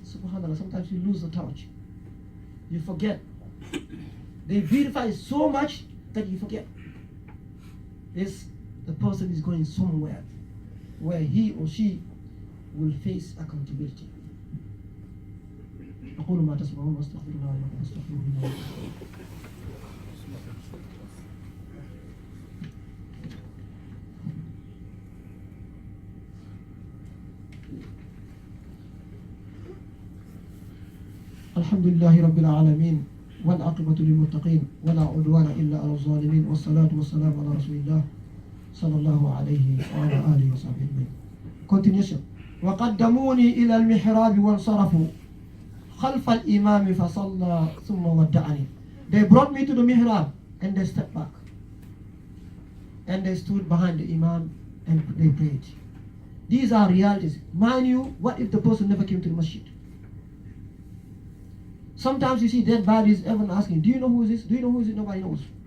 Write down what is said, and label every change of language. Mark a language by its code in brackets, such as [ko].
[en] Subhanallah, sometimes you lose the touch. You forget. They beautify so much that you forget. The person is going somewhere where he or she will face accountability. [ar] أقول ما تسمعون واستغفر الله لكم واستغفروه إنه الحمد لله رب العالمين والعاقبة للمتقين ولا عدوان إلا على الظالمين والصلاة والسلام على رسول الله صلى الله عليه وعلى آله وصحبه أجمعين. [en] Continuation. [ar] وقدموني إلى المحراب وانصرفوا خلف الإمام فصلى ثم ودعني. [en] They brought me to the mihrab and they stepped back. And they stood behind the imam and they prayed. These are realities. Mind you, what if the person never came to the masjid? Sometimes you see dead bodies, everyone asking, do you know who is this? Do you know who is it? Nobody knows.